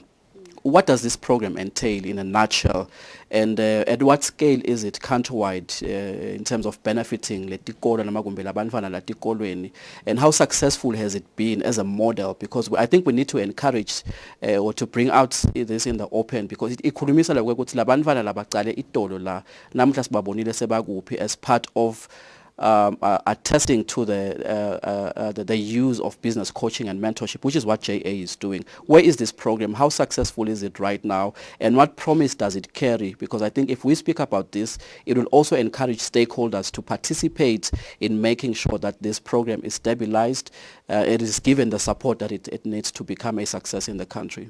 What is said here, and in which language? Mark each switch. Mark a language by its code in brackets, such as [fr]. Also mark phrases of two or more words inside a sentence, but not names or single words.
[en] What does this program entail in a nutshell, and at what scale is it countrywide in terms of benefiting [ss] letikolo namagumbi labantwana latikolweni, [en] and how successful has it been as a model? Because I think we need to encourage or to bring out this in the open, because [ss] ikhulumisa la ukuthi labantwana labaqale itolo la namhla sibabonile sebakuphi [en] as part of attesting to the use of business coaching and mentorship, which is what JA is doing. Where is this program? How successful is it right now? And what promise does it carry? Because I think if we speak about this, it will also encourage stakeholders to participate in making sure that this program is stabilized, it is given the support that it needs to become a success in the country.